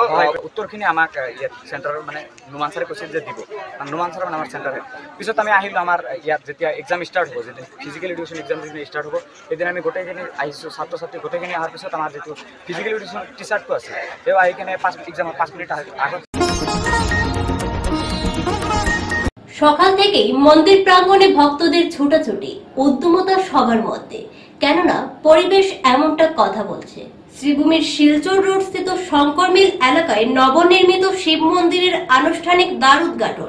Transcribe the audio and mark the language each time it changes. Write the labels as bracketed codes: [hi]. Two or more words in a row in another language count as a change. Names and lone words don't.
[as] উত্তৰখিনি আমাক ইয়াত চেণ্টাৰৰ মানে নোমান ছাৰে কৈছিল যে দিব, নোমান ছাৰ মানে আমাৰ চেণ্টাৰে। পিছত আমি আহিলোঁ, আমাৰ ইয়াত যেতিয়া [en] exam start [as] হ'ব, যেতিয়া [en] physical education exam [as] যেতিয়া ষ্টাৰ্ট হ'ব, সেইদিন আমি গোটেইখিনি আহিছোঁ, ছাত্ৰ ছাত্ৰী গোটেইখিনি অহাৰ পিছত আমাৰ যিটো [en] physical education [as] টিচাৰটো আছে তেওঁ আহি কিনে এক্সামৰ 5 মিনিট আগত। [bn] সকাল থেকেই মন্দির প্রাঙ্গণে ভক্তদের ছুটাছুটি, উদ্যমতা সবার মধ্যে, কেননা পরিবেশ এমনটা কথা বলছে। শ্রীভূমির শিলচর রোড স্থিত শঙ্কর মিল এলাকায় নবনির্মিত শিব মন্দিরের আনুষ্ঠানিক দ্বার উদ্ঘাটন।